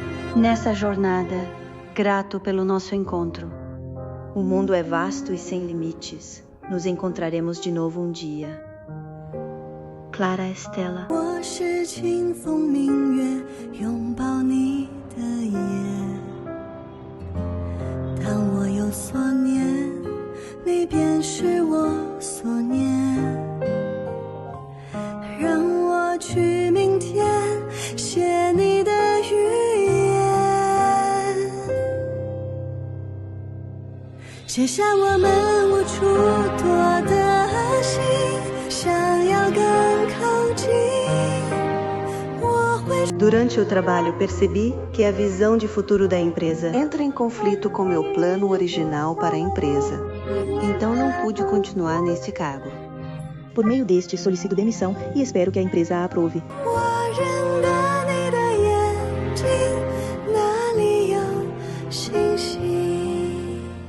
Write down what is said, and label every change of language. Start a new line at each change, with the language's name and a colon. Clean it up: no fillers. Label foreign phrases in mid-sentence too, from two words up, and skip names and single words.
Portuguese: Nessa jornada, grato pelo nosso encontro. O mundo é vasto e sem limites. Nos encontraremos de novo um dia. Clara Estela.
Chinese: 我是清风明月，拥抱你的夜。当我有所念，你便是我所念。让我去明天写你的语言，写下我们无处躲的心，想要更靠近。
Portuguese: Durante o trabalho, percebi que a visão de futuro da empresa entra em conflito com meu plano original para a empresa. Então não pude continuar neste cargo. Por meio deste, solicito demissão e espero que a empresa a aprove.
Chinese: 我认得你的眼睛，那里有星星。